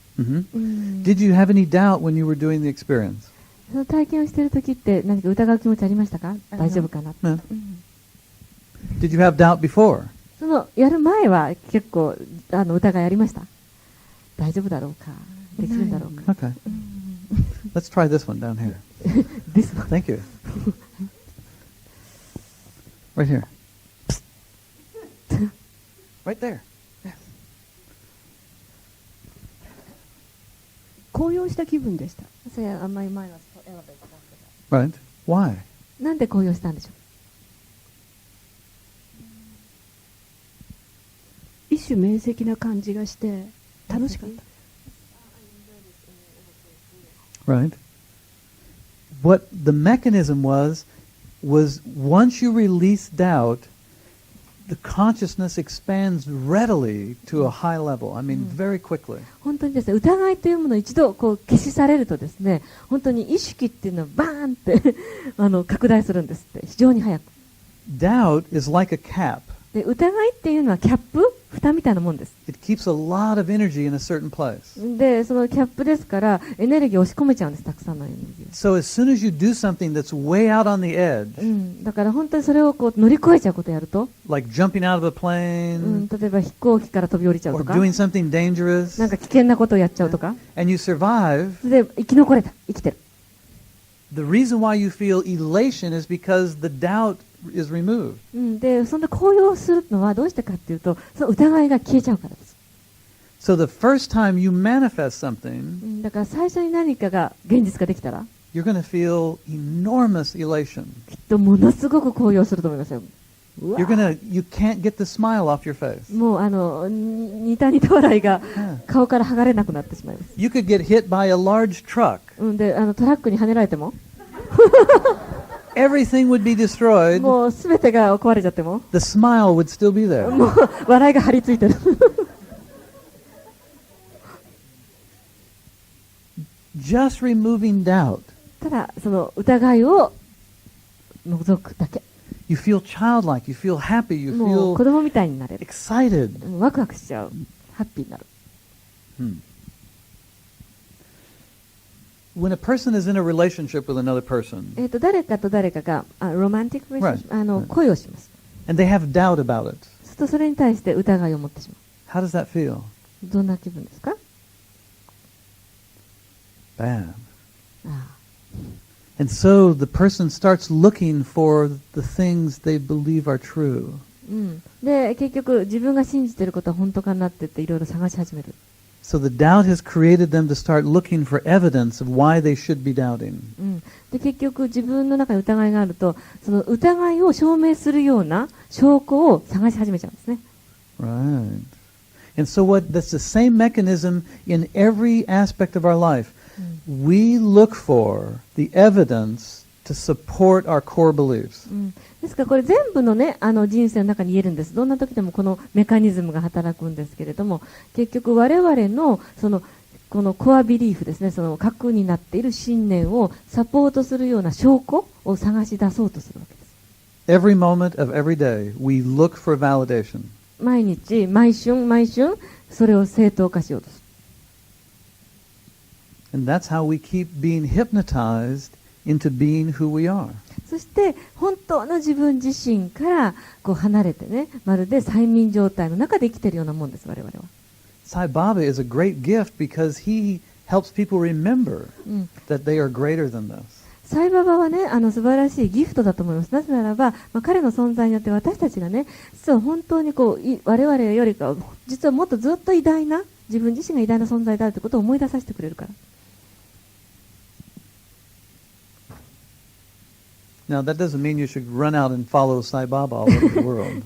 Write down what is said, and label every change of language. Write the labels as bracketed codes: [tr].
[en] Did you have any doubt when you were doing the experience? [ja] その体験をしている時って何か疑う気持ちありましたか？大丈夫かな？ [en] Did you have doubt before? [ja] そのやる前は結構疑いありました？大丈夫だろうか？できるんだろうか？ [en] Okay. Let's try this one down here. This one. Thank you. Right here. Right there. [ja] 高揚した気分でした。それはあんまり前は [en] Right. Why? [ja] なんで高揚したんでしょう？一種明晰な感じがして楽しかった。 [en] Right. What the mechanism was once you release doubt, the consciousness expands readily to a high level. I mean, very quickly. [ja] 本当にですね、疑いというものを一度こう消し去れるとですね、本当に意識っていうのはバーンって拡大するんですって、非常に早く。 [en] Doubt is like a cap. [ja] で、疑いっていうのはキャップ、蓋みたいなもんです。 [en] It keeps a lot of energy in a certain place. [ja] で、そのキャップですからエネルギーを押し込めちゃうんです、たくさんのエネルギーを。 [en] So as soon as you do something that's way out on the edge, [ja] だから本当にそれをこう乗り越えちゃうことをやると、 [en] like jumping out of a plane, [ja] 例えば飛行機から飛び降りちゃう [en] or [ja] とか、 [en] doing something dangerous, [ja] なんか危険なことをやっちゃうとか、 [en] and you survive, [ja] それで生き残れた、生きてる。 [en] the reason why you feel elation is because the doubt is removed. [ja] で、そんな高揚するのはどうしてかっていうと、その疑いが消えちゃうからです。 [en] So the first time you manifest something, [ja] だから最初に何かが現実化できたら、 [en] you're going to feel enormous elation. [ja] きっとものすごく高揚すると思いますよ。うわ [en] You can't get the smile off your face. [ja] もう似た笑いが顔から剥がれなくなってしまいます。 [en] You could get hit by a large truck. [ja] で、トラックに跳ねられても、 [en] Everything would be destroyed. [ja] もうすべてが壊れちゃっても、 [en] The smile would still be there. [ja] もう笑いが張り付いてる。 [en] Just removing doubt. [ja] ただその疑いを除くだけ。 [en] You feel childlike. You feel happy. You [ja] もう子 [en] feel [ja] 供みたいになれる。 [en] excited. [ja] ワクワクしちゃう。ハッピーになる。 [en] When a person is in a relationship with another person, [ja] 誰かと誰かがロマンティックレーション、恋をします。 [en] and they have doubt about it, [ja] するとそれに対して疑いを持ってしま [en] how does that feel? [ja] う。どんな気分ですか？ [en] Bad. あ And so the person starts looking for the things they believe are true. [ja] で、結局自分が信じていることは本当かなって言っていろいろ探し始める。 [en] So the doubt has created them to start looking for evidence of why they should be doubting. [ja] で、結局自分の中に疑いがあると、その疑いを証明するような証拠を探し始めちゃうんですね。 [en] Right. And so that's the same mechanism in every aspect of our life. We look for the evidence to support our core beliefs. [ja] ですからこれ全部のね、人生の中に言えるんです。どんな時でもこのメカニズムが働くんですけれども、結局我々のこのコアビリーフですね、その核になっている信念をサポートするような証拠を探し出そうとするわけです。 [en] Every moment of every day, we look for validation. [ja] 毎日、毎春、それを正当化しようとする。 [en] And that's how we keep being hypnotized into being who we are. [ja] そして本当の自分自身からこう離れてね、まるで催眠状態の中で生きているようなもんです、我々は。 [en] Sai Baba is a great gift because he helps people remember that they are greater than this. [ja] サイババはね、素晴らしいギフトだと思います。なぜならば、彼の存在によって私たちがね、実は本当にこう我々よりか実はもっとずっと偉大な、自分自身が偉大な存在であるということを思い出させてくれるから。 [en] Now, that doesn't mean you should run out and follow Sai Baba all over the world.